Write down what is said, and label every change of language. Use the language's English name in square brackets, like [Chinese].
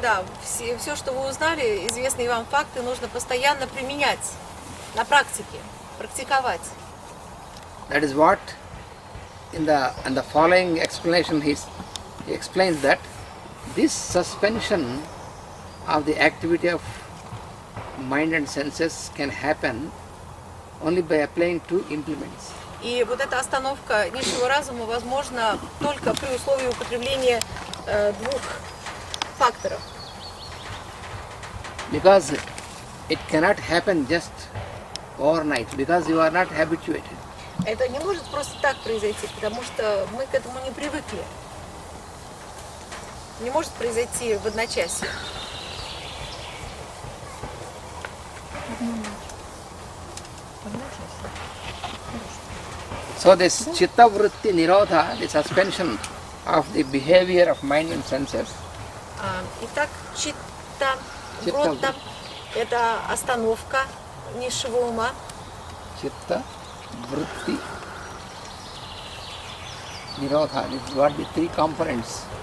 [Russian] да, все, что вы узнали, известные вам факты, нужно постоянно применять на практике, практиковать. [English] That is what in the following explanation he explains that this suspension of the activity of mind and senses can happen only by applying two implements. [Russian] И вот эта остановка низшего разума возможна только при условии употребления двух факторов. [English] Because it cannot happen just overnight, because you are not habituated. [Russian] Это не может просто так произойти, потому что мы к этому не привыкли. Не может произойти в одночасье. [English] So this chitta vritti nirodha, the suspension of the behavior of mind and senses. [Russian] Итак, читта вротта – это остановка низшего ума. [English] Chitta vritti nirodha, this is what the three components.